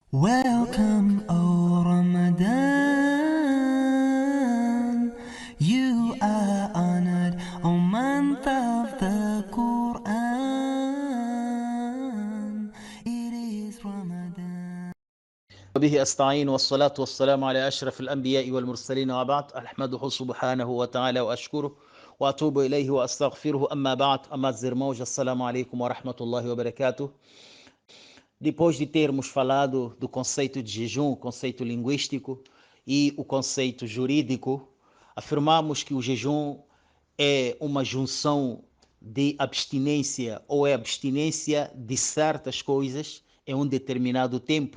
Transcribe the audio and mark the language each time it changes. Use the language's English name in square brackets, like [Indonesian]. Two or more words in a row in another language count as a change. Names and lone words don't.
[English] Welcome, O Ramadan. You are honored, O month of the Quran. It is Ramadan. [Arabic] وبه أستعين والصلاة والسلام على أشرف الأنبياء والمرسلين وبعد أحمده سبحانه وتعالى وأشكره وأتوب إليه وأستغفره أما بعد أما زرموج السلام عليكم ورحمة الله وبركاته. [Portuguese] Depois de termos falado do conceito de jejum, o conceito linguístico e o conceito jurídico, afirmamos que o jejum é uma junção de abstinência ou é abstinência de certas coisas em um determinado tempo.